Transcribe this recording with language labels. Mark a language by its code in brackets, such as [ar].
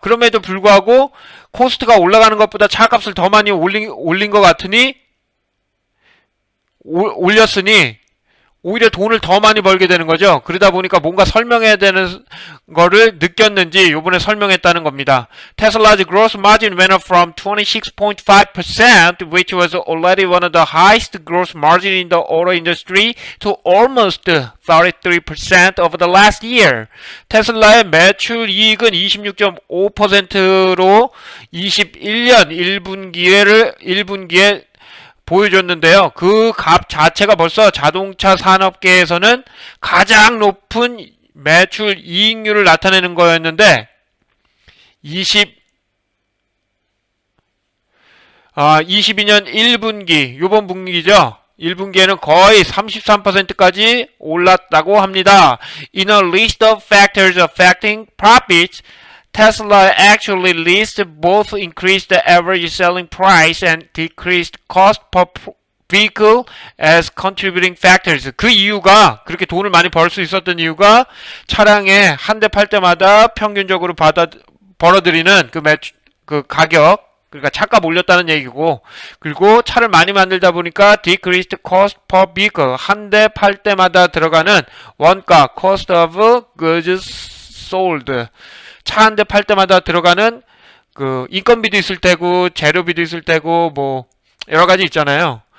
[ko] 그럼에도 불구하고 코스트가 올라가는 것보다 차값을 더 많이 올린 것 같으니, 올렸으니 오히려 돈을 더 많이 벌게 되는 거죠. 그러다 보니까 뭔가 설명해야 되는 거를 느꼈는지 요번에 설명했다는 겁니다. [en] Tesla's gross margin went up from 26.5%, which was already one of the highest gross margin in the auto industry, to almost 33% over the last year. [ko] 테슬라의 매출 이익은 26.5%로 21년 1분기에 보여줬는데요. 그 값 자체가 벌써 자동차 산업계에서는 가장 높은 매출 이익률을 나타내는 거였는데, 22년 1분기, 요번 분기죠. 1분기에는 거의 33%까지 올랐다고 합니다. [en] In a list of factors affecting profits, Tesla actually lists both increased the average selling price and decreased cost per vehicle as contributing factors. [ko] 그 이유가, 그렇게 돈을 많이 벌 수 있었던 이유가 차량에 한 대 팔 때마다 평균적으로 벌어들이는 그 가격, 그러니까 차값 올렸다는 얘기고, 그리고 차를 많이 만들다 보니까 [en] decreased cost per vehicle, [ko] 한 대 팔 때마다 들어가는 원가, [en] cost of goods sold, [ko] 차 한 대 팔 때마다 들어가는 그 인건비도 있을 테고 재료비도 있을 테고 뭐 여러 가지 있잖아요.